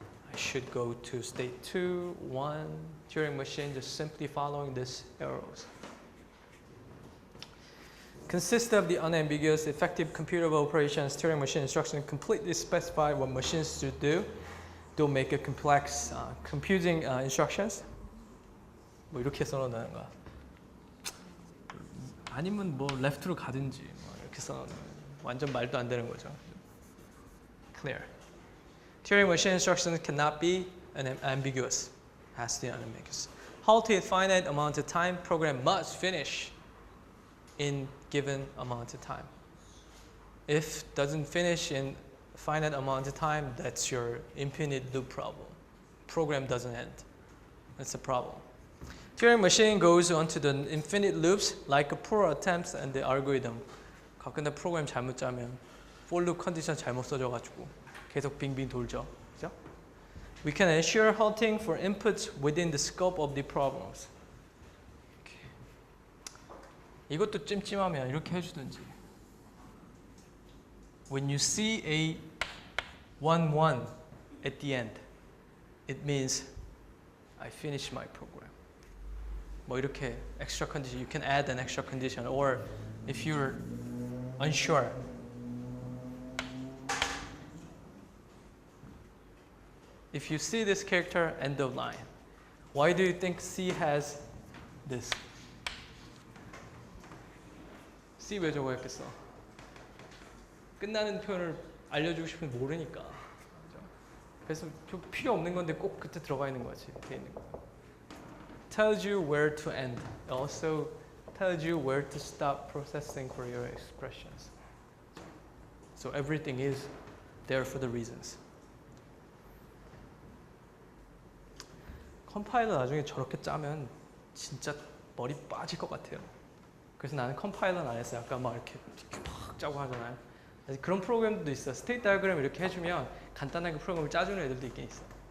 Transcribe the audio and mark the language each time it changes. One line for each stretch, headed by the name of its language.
English: I should go to state 2, 1. Turing machine just simply following these arrows. Consists of the unambiguous, effective computable operations. Turing machine instructions completely specify what machines should do. Don't make a complex computing instructions.
Korean: 뭐 이렇게 써놓는 거야. 아니면 뭐 left로 가든지 뭐 이렇게 써놓는 거야. 완전 말도 안 되는 거죠. Clear.
English: Turing machine instructions cannot be ambiguous. Has to be unambiguous. Halted finite amount of time. Program must finish in given amount of time. If doesn't finish in finite amount of time, that's your infinite loop problem. Program doesn't end. That's a problem. Turing machine goes on to the infinite loops like a poor attempts and the algorithm.
Korean: 근데 프로그램 잘못 짜면 for loop 컨디션 잘못 써져가지고 계속 빙빙 돌죠. 그죠?
English: We can ensure halting for inputs within the scope of the problems.
Korean: 이것도 찜찜하면 이렇게 해주든지.
English: When you see a 1-1 at the end, it means I finished my program.
Korean: 뭐 이렇게
English: extra condition, you can add an extra condition, or if you're unsure, if you see this character, end of line. Why do you think C has this?
Korean: C 왜 저거 했겠어? 끝나는 표현을 알려주고 싶으면 모르니까. 그래서 필요 없는 건데 꼭 그때 들어가 있는 거지. 돼 있는 거.
English: Tells you where to end. Also tells you where to stop processing for your expressions. So everything is there for the reasons.
Korean: 컴파일러 나중에 저렇게 짜면 진짜 머리 빠질 것 같아요. 그래서 나는 컴파일러는 안 했어요. 아까 막 이렇게 막 짜고 하잖아요. 그런 프로그램도 있어. 스테이트 다이어그램 이렇게 해주면 간단하게 프로그램을 짜주는 애들도 있긴 있어.